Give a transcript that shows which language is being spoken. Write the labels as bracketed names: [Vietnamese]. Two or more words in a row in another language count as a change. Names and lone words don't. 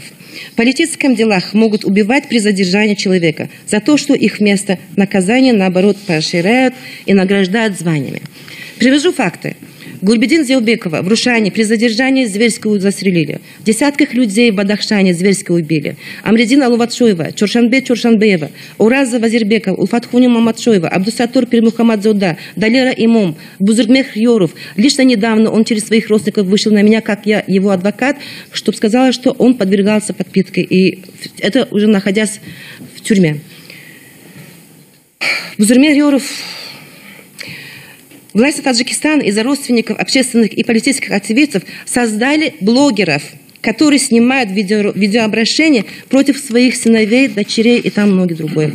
[Russian] В политических делах могут убивать при задержании человека за то, что их вместо наказания, наоборот, поощряют и награждают званиями. Привожу факты. Гульбедин Зеубекова в Рушане при задержании зверски застрелили. Десятков людей в Бадахшане зверски убили. Амредин Алуватшоева, Чоршанбе Чоршанбеева, Ураза Вазирбеков, Уфатхуни Маматшоева, Абдусатур Пирмухамадзода, Далера Имом, Бузургмех Йоров. Лично недавно он через своих родственников вышел на меня, как я его адвокат, чтобы сказала, что он подвергался подпитке. И это уже находясь в тюрьме. Бузургмех Йоров... Власти Таджикистана из-за родственников общественных и политических активистов создали блогеров, которые снимают видеообращения против своих сыновей, дочерей и там многое другое.